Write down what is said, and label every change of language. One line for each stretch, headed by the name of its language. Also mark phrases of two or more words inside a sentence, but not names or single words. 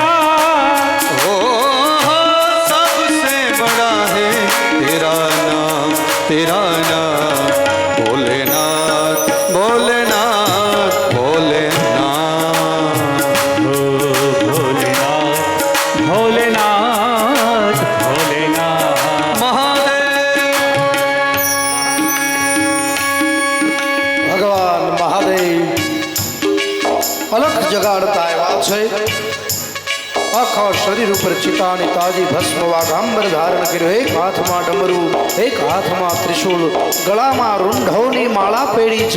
Hindi: ओ सबसे बड़ा है तेरा नाम भोलेनाथ भोलेनाथ भोलेनाथ भोलेनाथ भोलेनाथ भोलेनाथ।
Gujarati: ભગવાન મહાદેવ અલખ જગાડતા આવ્યા છે। આખા શરીર ઉપર ચિતાની તાજી ભસ્મ વાઘાંબર ધારણ કર્યો, એક હાથમાં ડમરું, એક હાથમાં ત્રિશૂળ, ગળામાં રૂંઢોની માળા પહેરી છે।